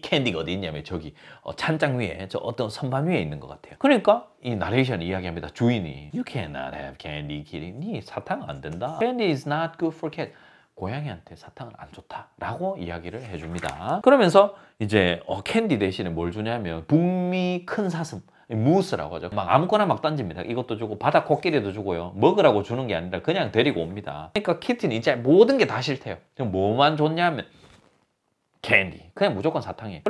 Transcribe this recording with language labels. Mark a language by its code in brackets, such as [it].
[ko] 캔디가 어디 있냐면 저기 찬장 위에, 저 어떤 선반 위에 있는 것 같아요. 그러니까 이 나레이션이 이야기합니다. 주인이 [en] You cannot have candy, Kitty. [ko] 니 사탕 안 된다. [en] Candy is not good for cat. [ko] 고양이한테 사탕은 안 좋다라고 이야기를 해줍니다. 그러면서 이제 캔디 대신에 뭘 주냐면 북미 큰 사슴, 무스라고 하죠. 막 아무거나 막 던집니다. 이것도 주고 바다 코끼리도 주고요. 먹으라고 주는 게 아니라 그냥 데리고 옵니다. 그러니까 키티는 이제 모든 게 다 싫대요. 뭐만 좋냐면 캔디, 그냥 무조건 사탕이에요.